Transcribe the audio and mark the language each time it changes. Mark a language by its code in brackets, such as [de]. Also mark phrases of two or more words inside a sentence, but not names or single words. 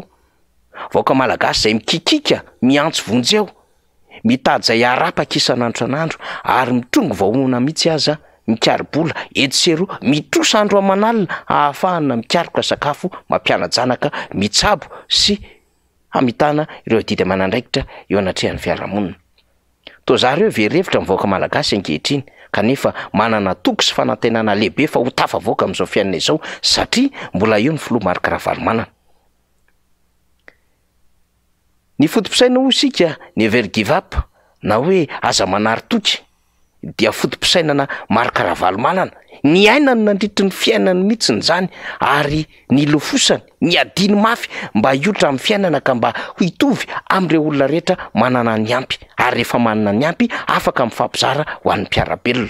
[mg] Vahoaka malagasy zay mikikika, miantso vonjeo, mitady izay harapaka isan'andro an'andro ary mitrongo vahoana mihitsy aza mikaribola eto sy eroa, mitrosa andro aman'alina ahafahana mikaroka sakafo, mampiana-janaka, mitsabo sy hamitana ireo didy aman'andraikitra eo anatrehan'ny fiarahamonina. Toa zareo verevitra mivoaka malagasy ankehitriny kanefa manana toko sy fanantenana lehibe fa ho tafavoaka amin'izao fiainana izao satria mbola eo ny filoha Marc Ravalomanana. Ny fotom-pisaina ho isika [en] never give up [mg] na hoe aza manary toky dia fotom-pisainana Marc Ravalomanana. Ny ainany nandritry ny fiainany mihitsiny zany ary ny lofosany, ny adiny mafy mba hiotra amin'ny fiainana ka mba ho hitovy amin'ireo olona rehetra manana ny ampy ary rehefa manana ny ampy afaka mifampizara ho an'ny mpiarabelona.